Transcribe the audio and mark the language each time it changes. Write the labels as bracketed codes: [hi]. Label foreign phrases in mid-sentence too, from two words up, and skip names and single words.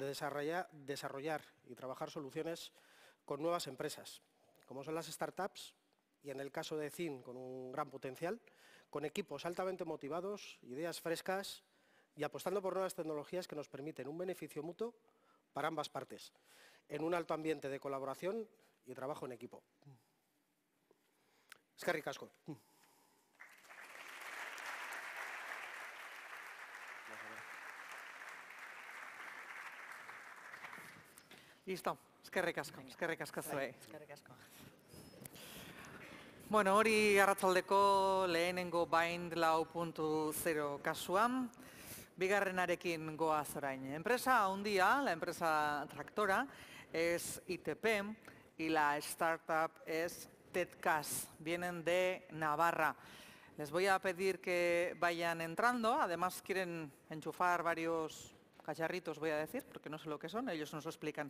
[es] desarrollar y trabajar soluciones con nuevas empresas, como son las startups, y en el caso de CIN, con un gran potencial, con equipos altamente motivados, ideas frescas y apostando por nuevas tecnologías que nos permiten un beneficio mutuo para ambas partes, en un alto ambiente de colaboración y trabajo en equipo. [eu] Eskerrik asko. Listo. Eskerrik asko zuei. Bueno, hori arratsaldeko lehenengo bind 4.0 kasuan, bigarrenarekin goaz orain. Empresa handia, [es] la empresa tractora, es ITP y la startup es TEDCAS, vienen de Navarra. Les voy a pedir que vayan entrando, además quieren enchufar varios cacharritos, voy a decir, porque no sé lo que son, ellos nos lo explican.